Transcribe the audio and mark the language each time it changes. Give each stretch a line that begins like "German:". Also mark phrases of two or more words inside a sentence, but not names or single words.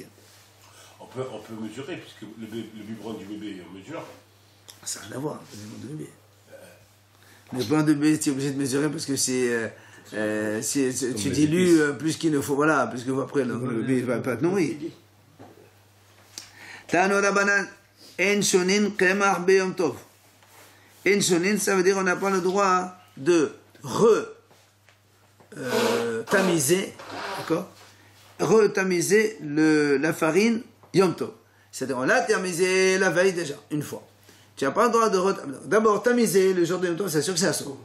French: On peut mesurer, puisque le biberon du bébé, on mesure. Ça n'a rien à voir, le biberon du bébé. Le biberon du bébé, tu es obligé de mesurer parce que tu dilues plus qu'il ne faut, voilà, parce que après le bébé ne va pas te nourrir.
Hebrew: תנו רבנן, אין שונין קמח ביום טוב. אין שונין,
French: ça veut dire on n'a pas le droit de tamiser, d'accord, retamiser la farine yom tov. C'est-à-dire on l'a tamisé la veille déjà, une fois. Tu n'as pas le droit de d'abord tamiser le jour de yom tov, c'est sûr que c'est assaut.